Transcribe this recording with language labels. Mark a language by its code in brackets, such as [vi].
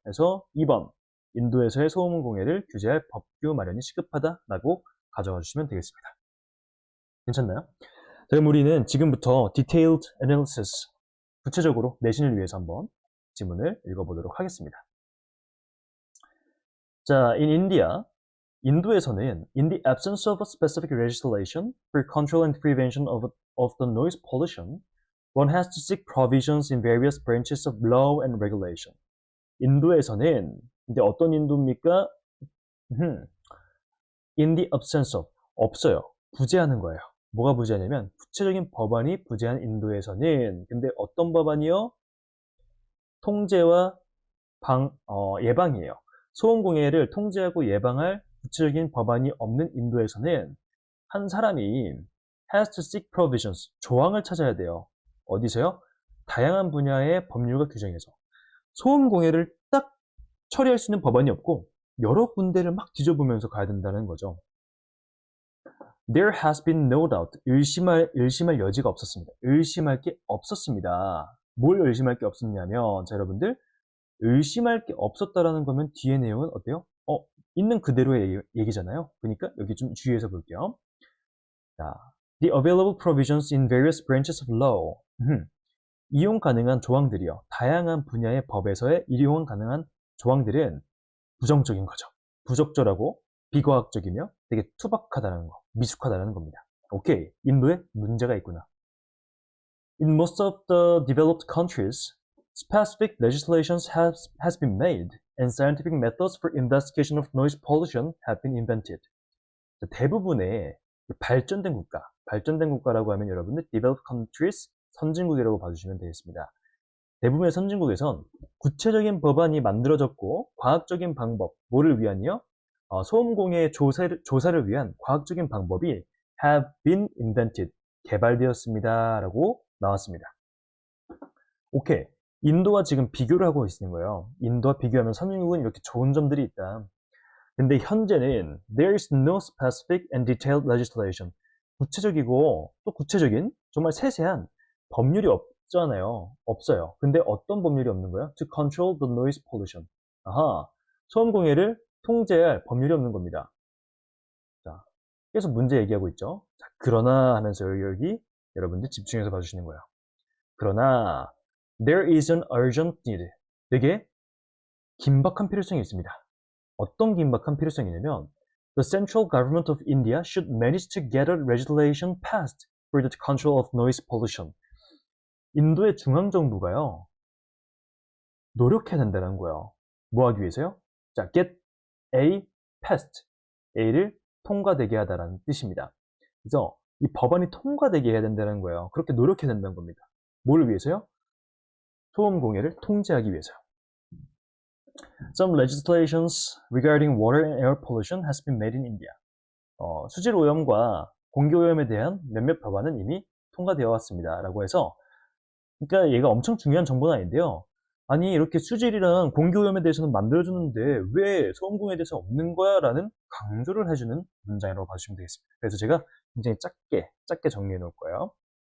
[ko] 해서 2번, 인도에서의 소음 공해를 규제할 법규 마련이 시급하다라고 가져가 주시면 되겠습니다. 괜찮나요? 자, 그럼 우리는 지금부터 [en] detailed analysis, [ko] 구체적으로 내신을 위해서 한번 지문을 읽어보도록 하겠습니다. [en] 자, in India, [ko] 인도에서는 [en] in the absence of a specific legislation for control and prevention of the noise pollution, one has to seek provisions in various branches of law and regulation. [ko] 인도에서는 근데 어떤 인도입니까? [en] in the absence of, [ko] 없어요. 부재하는 거예요. 뭐가 부재하냐면 구체적인 법안이 부재한 인도에서는 근데 어떤 법안이요? 통제와 예방이에요. 소음공해를 통제하고 예방할 구체적인 법안이 없는 인도에서는 한 사람이 [en] has to seek provisions, [ko] 조항을 찾아야 돼요. 어디서요? 다양한 분야의 법률과 규정에서. 소음공해를 딱 처리할 수 있는 법안이 없고 여러 군데를 막 뒤져보면서 가야 된다는 거죠. [en] There has been no doubt. [ko] 의심할 여지가 없었습니다. 의심할 게 없었습니다. 뭘 의심할 게 없었냐면, 자, 여러분들, 의심할 게 없었다라는 거면 뒤에 내용은 어때요? 있는 그대로의 얘기잖아요. 그러니까 여기 좀 주의해서 볼게요. [en] 자, the available provisions in various branches of law. [ko] 이용 가능한 조항들이요. 다양한 분야의 법에서의 이용 가능한 조항들은 부정적인 거죠. 부적절하고 비과학적이며 되게 투박하다는 거, 미숙하다는 겁니다. 오케이, 인도에 문제가 있구나. [en] In most of the developed countries, specific legislation has been made and scientific methods for investigation of noise pollution have been invented. [ko] 대부분의 발전된 국가라고 하면 여러분들 [en] developed countries, [ko] 선진국이라고 봐주시면 되겠습니다. 대부분의 선진국에선 구체적인 법안이 만들어졌고 과학적인 방법, 뭐를 위한요? 소음공해 조사를 위한 과학적인 방법이 [en] have been invented, [ko] 개발되었습니다 라고 나왔습니다. 오케이, 인도와 지금 비교를 하고 있는 거예요. 인도와 비교하면 선진국은 이렇게 좋은 점들이 있다. 근데 현재는 [en] there is no specific and detailed legislation. [ko] 구체적이고 또 구체적인 정말 세세한 법률이 없잖아요. 없어요. 근데 어떤 법률이 없는 거예요? [en] To control the noise pollution. [ko] 아하, 소음 공해를 통제할 법률이 없는 겁니다. 자, 계속 문제 얘기하고 있죠. 자, 그러나 하면서 여기 여러분들 집중해서 봐주시는 거예요. 그러나 [en] there is an urgent need. [ko] 되게 긴박한 필요성이 있습니다. 어떤 긴박한 필요성이냐면 [en] The central government of India should manage to get a legislation passed for the control of noise pollution. [ko] 인도의 중앙정부가요, 노력해야 된다는 거예요. 뭐 하기 위해서요? 자, [en] get A passed. [ko] A를 통과되게 하다라는 뜻입니다. 그래서 이 법안이 통과되게 해야 된다는 거예요. 그렇게 노력해야 된다는 겁니다. 뭘 위해서요? 소음 공해를 통제하기 위해서요. [en] Some legislations regarding water and air pollution has been made in India. [ko] 수질 오염과 공기 오염에 대한 몇몇 법안은 이미 통과되어 왔습니다. 라고 해서, 그러니까 얘가 엄청 중요한 정보는 아닌데요. 아니, 이렇게 수질이랑 공기 오염에 대해서는 만들어주는데 왜 소음공해에 대해서 없는 거야? 라는 강조를 해주는 문장이라고 봐주시면 되겠습니다. 그래서 제가 굉장히 짧게 정리해 놓을 거예요.